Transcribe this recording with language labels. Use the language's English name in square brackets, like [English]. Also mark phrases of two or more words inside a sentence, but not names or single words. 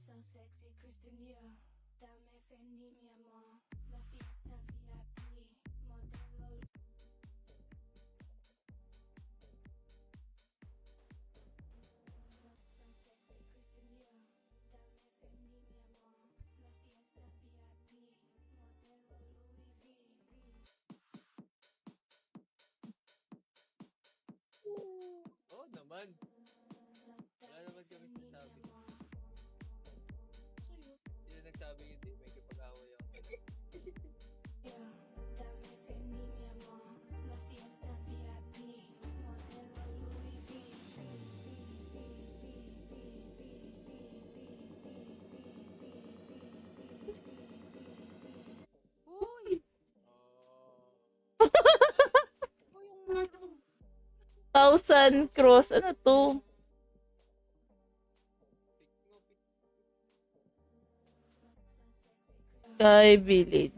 [English] sexy, Christian Dior. [Spanish] Dame Fendi, mi amor. La fiesta VIP. Modelo. [English] So sexy, Christian Dior. [Spanish] Dame Fendi, mi amor. La fiesta VIP. Modelo Louis V. [Filipino] Oo naman. Wala naman kami sinasabi. Sino nagsabi hindi? May kapag-away ako. [Spanish] Dame Fendi, mi amor. La fiesta VIP. Modelo Louis V. Uy! Oh. [Filipino] 1,000 cross. Ano to? Sky Village.